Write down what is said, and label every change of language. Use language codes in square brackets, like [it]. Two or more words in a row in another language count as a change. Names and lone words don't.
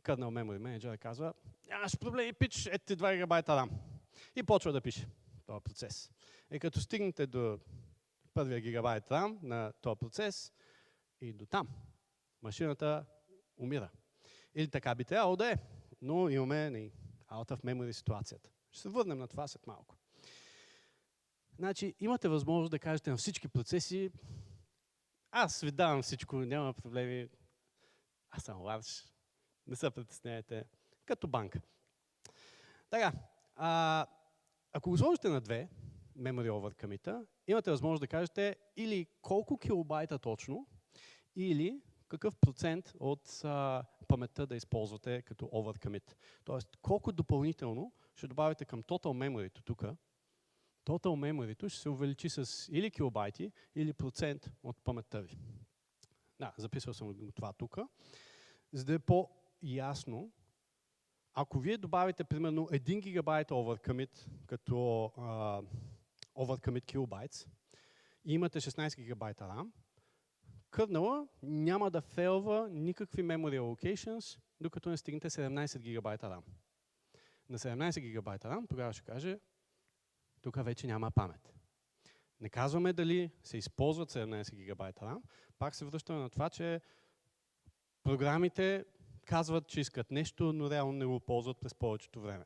[en] Kernel Memory Manager [bg] казва, нямаш проблеми, пич, ето ти 2 гигабайта RAM. И почва да пише този процес. И като стигнете до първия гигабайт RAM на този процес и до там, машината умира. Или така би трябвало да е, но имаме [en] out of memory [bg] ситуацията. Ще се върнем на това след малко. Значи, имате възможност да кажете на всички процеси, аз ви давам всичко, няма проблеми, аз съм ларш, не се притеснявайте, като банка. Така, ако го сложите на 2, [en] memory over commit, [bg] имате възможност да кажете или колко килобайта точно, или какъв процент от паметта да използвате като [en] over commit. [bg] Тоест, колко допълнително ще добавите към [en] total memory [bg] тук. [en] Total memory [bg] ще се увеличи с или килобайти, или процент от паметта ви. Да, записал съм това тук. За да е по-ясно, ако вие добавите примерно 1 гигабайт [en] over commit [bg] като [en] over commit kilobytes [bg] и имате 16 гигабайта RAM, кърнела няма да фейлва никакви [en] memory allocations, [bg] докато не стигнете 17 гигабайта RAM. На 17 гигабайта RAM тогава ще каже, тук вече няма памет. Не казваме дали се използват 17 гигабайта RAM, пак се връщаме на това, че програмите казват, че искат нещо, но реално не го ползват през повечето време.